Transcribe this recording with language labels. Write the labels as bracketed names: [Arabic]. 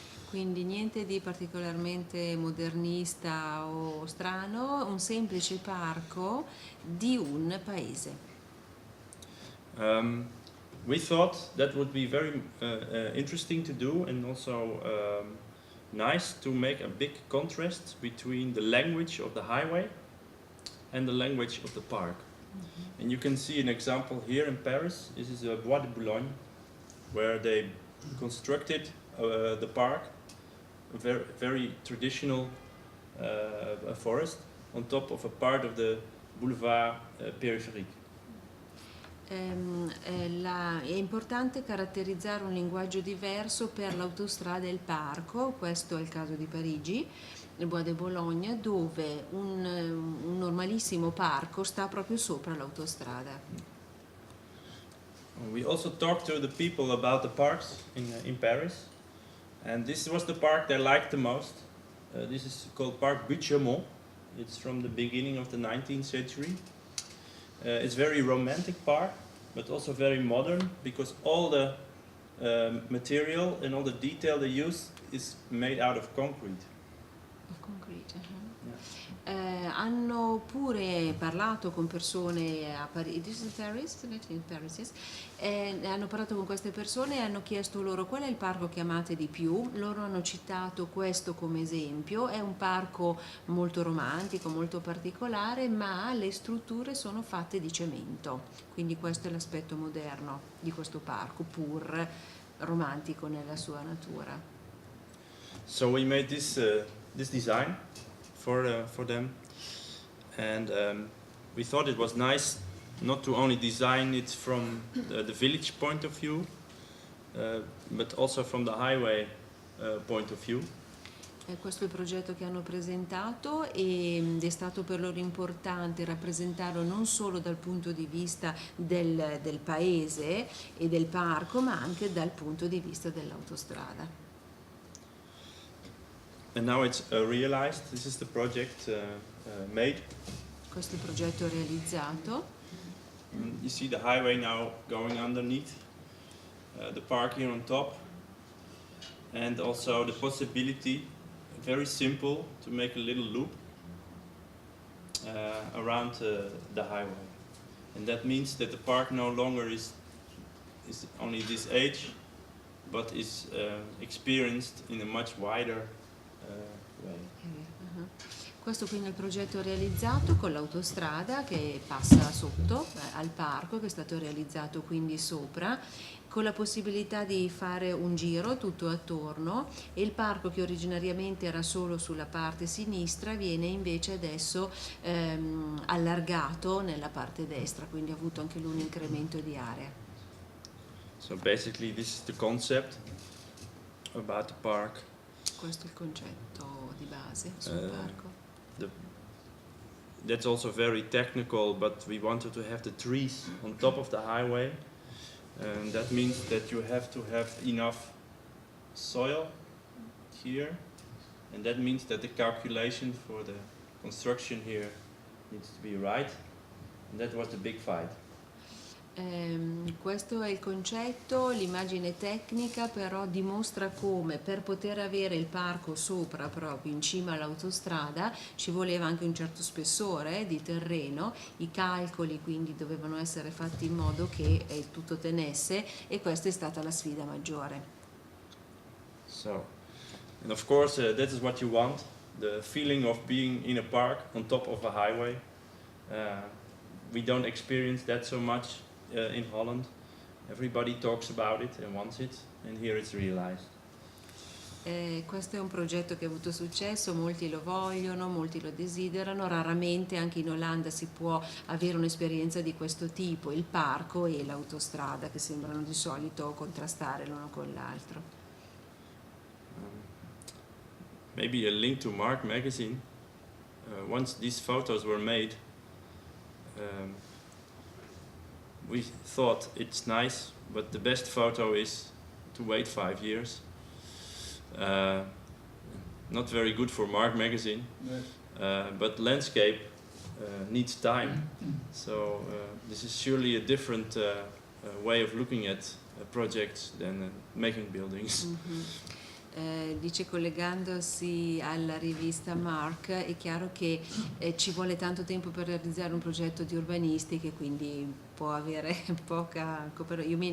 [Italian] Quindi niente di particolarmente modernista o strano, un semplice parco di un paese. [English] We thought that would be very interesting to do and also nice to make a big contrast between the language of the highway and the language of the park. And you can see an example here in Paris. This is a Bois de Boulogne, where they constructed the park, a very traditional forest, on top of a part of the boulevard périphérique. [Italian] È importante caratterizzare un linguaggio diverso per l'autostrada e il parco, questo è il caso di Parigi, il Bois de Boulogne, dove un normalissimo parco sta proprio sopra l'autostrada. [English] We also talked to the people about the parks in Paris, And this was the park they liked the most. This is called Park Buchamont. It's from the beginning of the 19th century. It's very romantic park, but also very modern, because all the material and all the detail they use is made out of concrete. Of concrete, Yeah. [Italian] hanno pure parlato con persone a Parigi, [English] this is Paris, isn't it? In Paris, yes. [Italian] Hanno parlato con queste persone e hanno chiesto loro qual è il parco che amate di più. Loro hanno citato questo come esempio. È un parco molto romantico, molto particolare, ma le strutture sono fatte di cemento, quindi questo è l'aspetto moderno di questo parco, pur romantico nella sua natura. [English] So we made this design for them, and we thought it was nice not to only design it from the village point of view, but also from the highway point of view. [Italian] Questo è il progetto che hanno presentato ed è stato per loro importante rappresentarlo non solo dal punto di vista del paese e del parco, ma anche dal punto di vista dell'autostrada. [English] And now it's realized. This is the project made. [Italian] Questo è il progetto realizzato. [English] You see the highway now going underneath, the park here on top, and also the possibility, very simple, to make a little loop around the highway. And that means that the park no longer is only this age, but is experienced in a much wider way. [Italian] Questo quindi è il progetto realizzato con l'autostrada che passa sotto al parco, che è stato realizzato quindi sopra, con la possibilità di fare un giro tutto attorno, e il parco, che originariamente era solo sulla parte sinistra, viene invece adesso allargato nella parte destra, quindi ha avuto anche lui un incremento di area. [English] So basically this is the concept about the park. [Italian] Questo è il concetto di base sul parco. [English] That's also very technical, but we wanted to have the trees on top of the highway, and that means that you have to have enough soil here, and that means that the calculation for the construction here needs to be right, and that was the big fight. [Italian] Questo è il concetto, l'immagine tecnica però dimostra come per poter avere il parco sopra, proprio in cima all'autostrada, ci voleva anche un certo spessore di terreno, i calcoli quindi dovevano essere fatti in modo che il tutto tenesse, e questa è stata la sfida maggiore. [English] So, and of course that is what you want, the feeling of being in a park on top of a highway. We don't experience that so much in Holland. Everybody talks about it and wants it, and here it's realized. [Italian] Questo è un progetto che ha avuto successo, molti lo vogliono, molti lo desiderano, raramente anche in Olanda si può avere un'esperienza di questo tipo, il parco e l'autostrada, che sembrano di solito contrastare l'uno con l'altro. [English] Maybe a link to Mark magazine. Once these photos were made, we thought it's nice, but the best photo is to wait 5 years. Not very good for Mark magazine, but landscape needs time. So this is surely a different way of looking at projects than making buildings. [Italian] Dice, collegandosi alla rivista Mark, è chiaro che ci vuole tanto tempo per realizzare un progetto di urbanistica, e quindi può avere poca copertura.